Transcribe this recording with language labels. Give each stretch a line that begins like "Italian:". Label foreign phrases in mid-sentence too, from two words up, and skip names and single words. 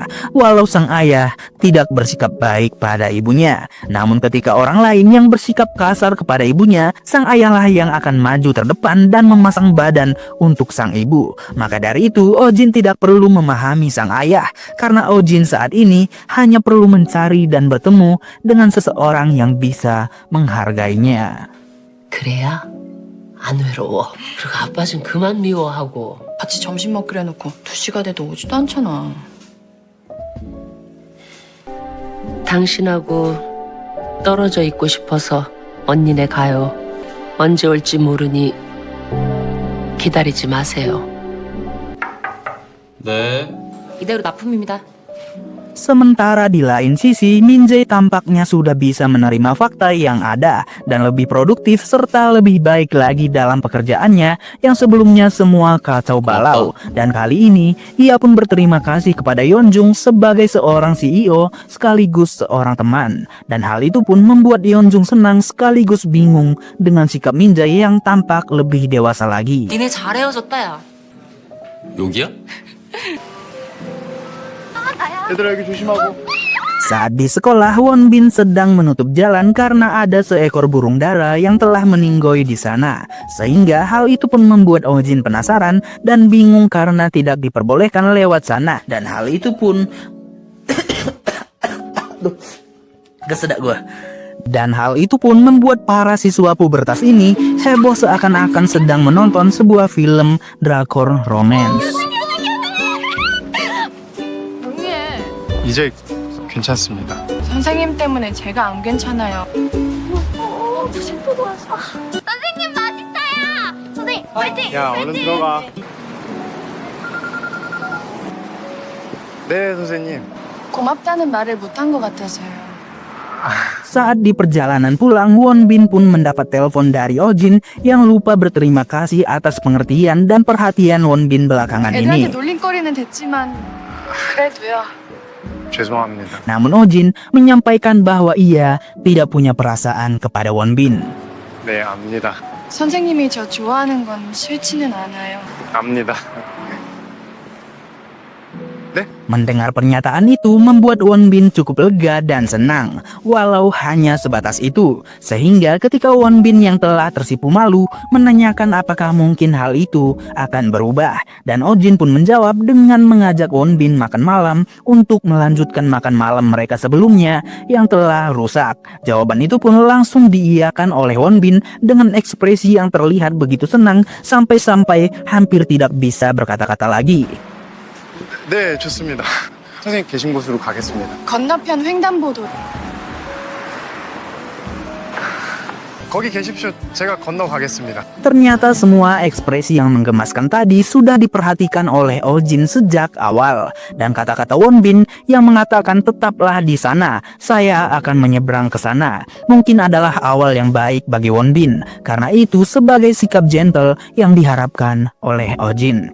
Indonesian: Walau sang ayah tidak bersikap baik pada ibunya, namun ketika orang lain yang bersikap kasar kepada ibunya, sang ayahlah yang akan maju terdepan dan memasang badan untuk sang ibu. Maka dari itu Oh Jin tidak perlu memahami sang ayah, karena Oh Jin saat ini hanya perlu mencari dan bertemu dengan seseorang yang bisa menghargainya.
Korean: 그래야 안 외로워. 그리고 아빠 좀 그만 미워하고. 같이 점심 먹기로 해놓고 2시가 돼도 오지도 않잖아. 당신하고 떨어져 있고 싶어서 언니네 가요. 언제 올지 모르니 기다리지 마세요. 네. 이대로 납품입니다.
Indonesian: Sementara di lain sisi, Min Jae tampaknya sudah bisa menerima fakta yang ada dan lebih produktif serta lebih baik lagi dalam pekerjaannya yang sebelumnya semua kacau balau. Dan kali ini, ia pun berterima kasih kepada Yeonjung sebagai seorang CEO sekaligus seorang teman. Dan hal itu pun membuat Yeonjung senang sekaligus bingung dengan sikap Min Jae yang tampak lebih dewasa lagi.
Korean: 니네 잘 헤어졌다 야. 여기야? 얘들아 여기 조심하고.
Indonesian: Saat di sekolah, Won Bin sedang menutup jalan karena ada seekor burung dara yang telah meninggoy di sana. Sehingga hal itu pun membuat Oh Jin penasaran dan bingung karena tidak diperbolehkan lewat sana. Dan hal itu pun kesedak gue. Dan hal itu pun membuat para siswa pubertas ini heboh seakan-akan sedang menonton sebuah film drakor romance.
Korean: 응애. 이제 괜찮습니다. 선생님 때문에 제가 안 괜찮아요. 선생님 맛있어요. 선생님 화이팅. 야, 얼른 들어가. 네, 선생님. 고맙다는 말을 못한 것 같아서요.
Indonesian: Saat di perjalanan pulang, Won Bin pun mendapat telepon dari Oh Jin yang lupa berterima kasih atas pengertian dan perhatian Won Bin belakangan
Korean: 애들한테
Indonesian: ini.
Korean: 놀림거리는 됐지만 그래도요. 죄송합니다.
Indonesian: Namun Oh Jin menyampaikan bahwa ia tidak punya perasaan kepada Won Bin.
Korean: 네, 압니다. 선생님이 저 좋아하는 건 싫지는 않아요. 압니다.
Indonesian: Mendengar pernyataan itu membuat Won Bin cukup lega dan senang, walau hanya sebatas itu. Sehingga ketika Won Bin yang telah tersipu malu menanyakan apakah mungkin hal itu akan berubah, dan Oh Jin pun menjawab dengan mengajak Won Bin makan malam untuk melanjutkan makan malam mereka sebelumnya yang telah rusak. Jawaban itu pun langsung diiyakan oleh Won Bin dengan ekspresi yang terlihat begitu senang sampai-sampai hampir tidak bisa berkata-kata lagi.
Korean: 네, 좋습니다. 선생님 계신 곳으로 가겠습니다. 건너편 횡단보도. 거기 계십시오. 제가 건너가겠습니다.
Indonesian: Ternyata semua ekspresi yang menggemaskan tadi sudah diperhatikan oleh Oh Jin sejak awal. Dan kata-kata Won Bin yang mengatakan tetaplah di sana, saya akan menyeberang ke sana, mungkin adalah awal yang baik bagi Won Bin. Karena itu sebagai sikap gentle yang diharapkan oleh Oh Jin.